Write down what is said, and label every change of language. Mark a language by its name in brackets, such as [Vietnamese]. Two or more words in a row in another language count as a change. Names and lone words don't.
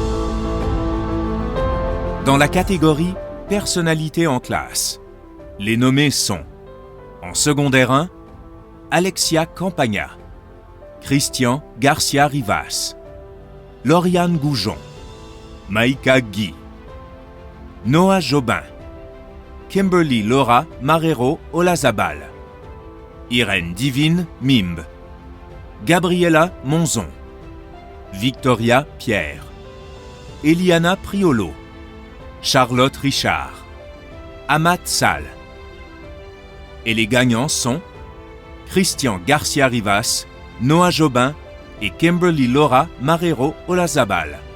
[French] Dans la catégorie personnalité en classe, les nommés sont en secondaire 1, Alexia Campagna, Christian Garcia Rivas, Lauriane Goujon, Maïka Guy, Noah Jobin, Kimberly Laura Marrero Olazabal, Irène Divine Mimbe, Gabriella Monzon, Victoria Pierre, Eliana Priolo, Charlotte Richard, Amat Sall. Et les gagnants sont Christian Garcia Rivas, Noah Jobin et Kimberly Laura Marrero Olazabal.